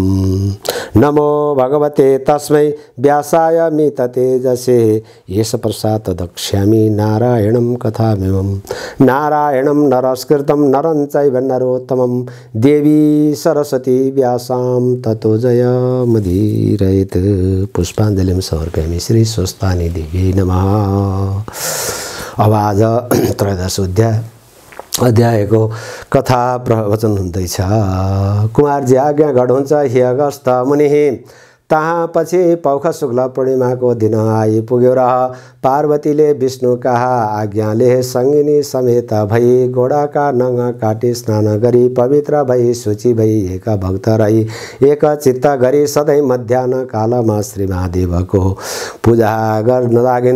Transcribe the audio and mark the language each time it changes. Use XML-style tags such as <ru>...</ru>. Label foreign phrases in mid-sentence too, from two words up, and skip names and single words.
<sa>नमो भगवते तस्मै व्यासाय मिततेजसे येष प्रसाद दक्ष्यामि नारायणं कथामिमं। नारायणं नरस्कृतं नरं चैव नरोत्तमं देवी सरस्वती व्यासां ततो जयमुदीरयेत्। पुष्पाञ्जलिं समर्पयामि श्री स्वस्तानी देवी नमः।</sa> <ne>अब आज त्रयोदश अध्यायको कथा प्रवचन हुँदैछ। कुमारजी आज्ञा गढुन्छ हे अगस्त मुनि। तहाँ पछि पौख शुक्ल पूर्णिमाको दिन आइपुग्यो र पार्वतीले विष्णु कहा आज्ञाले सङ्गिनी समेत भई घोडाका नङ काटी स्नान गरी पवित्र भई शुचि भई एक भक्त रही एक चित्त गरी सधैँ मध्याह्न कालमा श्री महादेवको पूजा गर्न लागिन्।</ne>